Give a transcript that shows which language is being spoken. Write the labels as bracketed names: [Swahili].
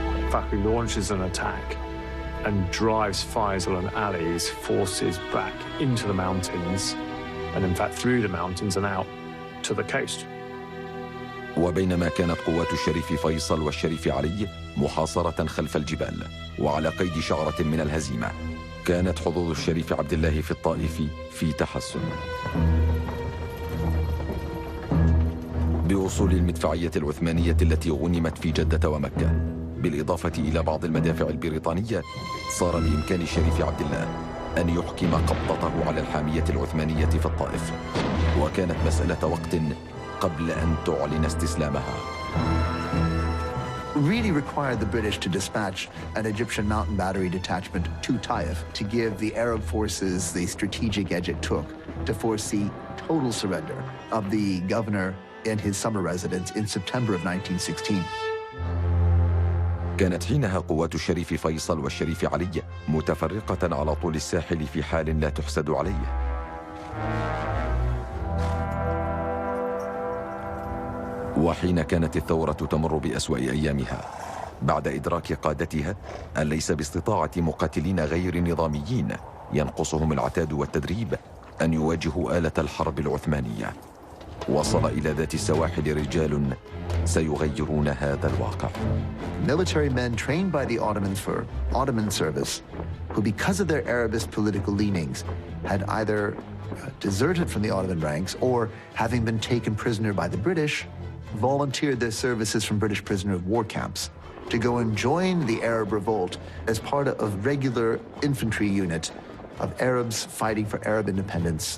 [English] Fakhri launches an attack and drives Faisal and Ali's forces back into the mountains, and in fact through the mountains and out to the coast. [Arabic] وبينما كانت قوات الشريف فيصل والشريف علي محاصرة خلف الجبال وعلى قيد شعرة من الهزيمة، كانت حظوظ الشريف عبد الله في الطائف في تحسن. بوصول المدفعية العثمانية التي غنمت في جدة ومكة، بالإضافة إلى بعض المدافع البريطانية، صار بإمكان الشريف عبد الله أن يحكم قبضته على الحامية العثمانية في الطائف، وكانت مسألة وقت قبل أن تعلن استسلامها. [English] Really required the British to dispatch an Egyptian mountain battery detachment to Taif to give the Arab forces the strategic edge it took to foresee total surrender of the governor and his summer residence in September of 1916. [Arabic] كانت حينها قوات الشريف فيصل والشريف علي متفرقة على طول الساحل في حال لا تحسد عليه. وحين كانت الثورة تمر بأسوأ أيامها بعد إدراك قادتها أن ليس باستطاعة مقاتلين غير نظاميين ينقصهم العتاد والتدريب أن يواجهوا آلة الحرب العثمانية، وصل إلى ذات السواحل رجال سيغيرون هذا الواقع. [English] Military men trained by the Ottomans for Ottoman service, who because of their Arabist political leanings had either deserted from the Ottoman ranks or, having been taken prisoner by the British, volunteered their services from British prisoner of war camps to go and join the Arab revolt as part of regular infantry unit of Arabs fighting for Arab independence.